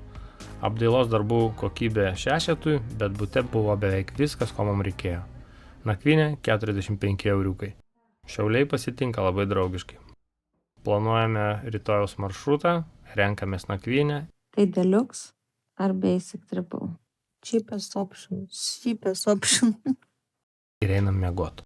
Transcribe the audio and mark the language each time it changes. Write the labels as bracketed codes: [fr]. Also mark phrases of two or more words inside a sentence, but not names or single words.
[lt] Apdailos darbų kokybė 6, bet bute buvo beveik viskas, ko mums reikėjo. Nakvynė 45 euriukai. Šiauliai pasitinka labai draugiškai. Planuojame rytojaus maršrutą, renkamės nakvynę. [en] Tai Deluxe Ar basic triple? Cheapest option. [lt] Ir einam miegot.